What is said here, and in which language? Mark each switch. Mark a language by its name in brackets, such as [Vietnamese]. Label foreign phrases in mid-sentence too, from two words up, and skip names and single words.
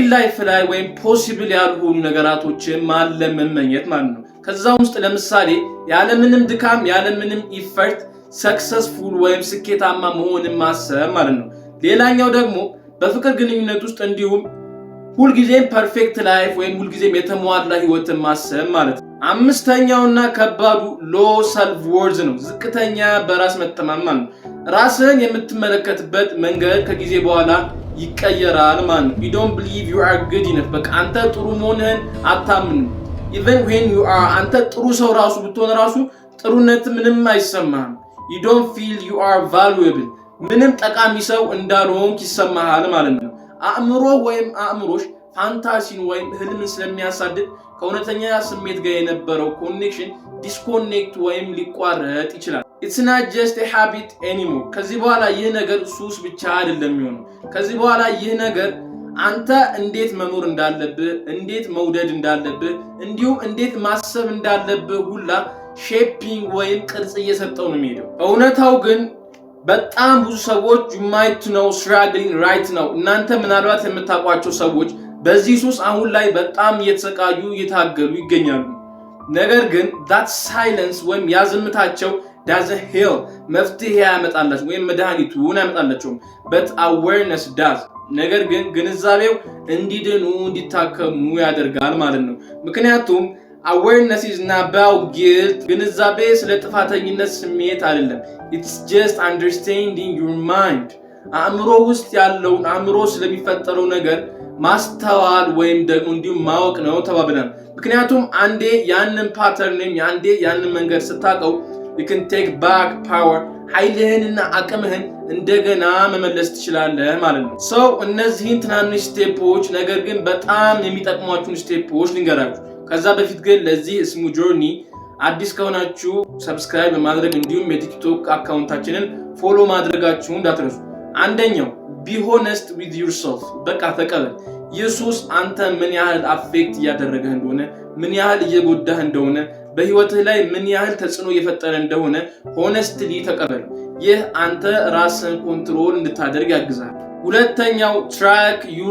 [Amharic] ላይፍ ላይ ወይም ፖሲብል ያልሆኑ ነገራቶችን ማለም መመኘት ማለት ነው። ከዛ ውስጥ ለምሳሌ ያለምንም ድካም ያለምንም ኢፈርት ሰክሰስፉል ወይም ስኬታማ መሆንን ማሰብ ማለት ነው። ሌላኛው ደግሞ በፍቅር ግንኙነት ውስጥ እንዲሁም ሁልጊዜም [English] perfect life [Amharic] ወይም ሁልጊዜም የተሟላ ህይወትን ማሰብ ማለት ነው። አምስተኛውና ከባዱ [English] low self worth [Amharic] ነው፣ ዝቅተኛ በራስ መተማመን ነው። ራስህን የምትመለከትበት መንገድ ከጊዜ በኋላ ይቀየራል ማለት ነው። [English] you don't believe you are good enough [Amharic] በቃ አንተ ጥሩ መሆንህን አታምንም። [English] even when you are [Amharic] አንተ ጥሩ ሰው ራሱ ብትሆን ራሱ ጥሩነት ምንም አይሰማህም። [English] you don't feel you are valuable [Amharic] ምንም ጠቃሚ ሰው እንዳልሆንክ ይሰማሃል ማለት ነው። አእምሮ ወይም አእምሮሽ ፋንታሲን ወይም ህልምን ስለሚያሳድድ ከእውነተኛ ስሜት ጋር የነበረው [English] connection disconnect [Amharic] ወይም ሊቋረጥ ይችላል። [English] it's not just a habit anymore [Amharic] ከዚህ በኋላ ይህ ነገር ሱስ ብቻ አይደለም የሚሆነው። ከዚህ በኋላ ይህ ነገር አንተ እንዴት መኖር እንዳለብህ፣ እንዴት መውደድ እንዳለብህ፣ እንዲሁም እንዴት ማሰብ እንዳለብህ ሁላ ሼፒንግ ወይም ቅርጽ እየሰጠው ነው የሚሄደው። እውነታው ግን በጣም ብዙ ሰዎች [English] you might know struggling right now [Amharic] እናንተ ምናልባት የምታውቋቸው ሰዎች በዚህ ሱስ አሁን ላይ በጣም እየተሰቃዩ እየታገሉ ይገኛሉ። ነገር ግን [English] that silence [Amharic] ወይም ያዝምታቸው [English] doesn't heal [Amharic] መፍትሄ ያመጣላቸው ወይም መድኃኒቱን ያመጣላቸው [English] but awareness does [Amharic] ነገር ግን ግንዛቤው እንዲድኑ እንዲታከሙ ያደርጋል ማለት ነው። ምክንያቱም [English] awareness is not about guilt [Amharic] ግንዛቤ ስለ ጥፋተኝነት ስሜት አይደለም። [English] it's just understanding your mind [Amharic] አእምሮ ውስጥ ያለውን አእምሮ ስለሚፈጠረው ነገር ማስተዋል ወይም ደግሞ እንዲሁም ማወቅ ነው ተባብለን። ምክንያቱም አንዴ ያንን ፓተርን አንዴ ያንን መንገድ ስታቀው [English] you can take back power [Amharic] ኃይልህንና አቅምህን እንደገና መመለስ ትችላለህ ማለት ነው። ሰው እነዚህን ትናንሽ ስቴፖች ነገር ግን በጣም የሚጠቅሟችሁን ስቴፖች ልንገራችሁ። ከዛ በፊት ግን ለዚህ ስሙ ጆርኒ አዲስ ከሆናችሁ ሰብስክራይብ በማድረግ እንዲሁም የቲክቶክ አካውንታችንን ፎሎ ማድረጋችሁን እንዳትረሱ። አንደኛው [English] be honest with yourself [Amharic] በቃ ተቀበል። ኢየሱስ አንተ ምን ያህል አፌክት እያደረገህ እንደሆነ፣ ምን ያህል እየጎዳህ እንደሆነ፣ በህይወትህ ላይ ምን ያህል ተጽዕኖ እየፈጠረ እንደሆነ ሆነስትሊ ተቀበል። ይህ አንተ ራስን ኮንትሮል እንድታደርግ ያግዛል። ሁለተኛው [English] track your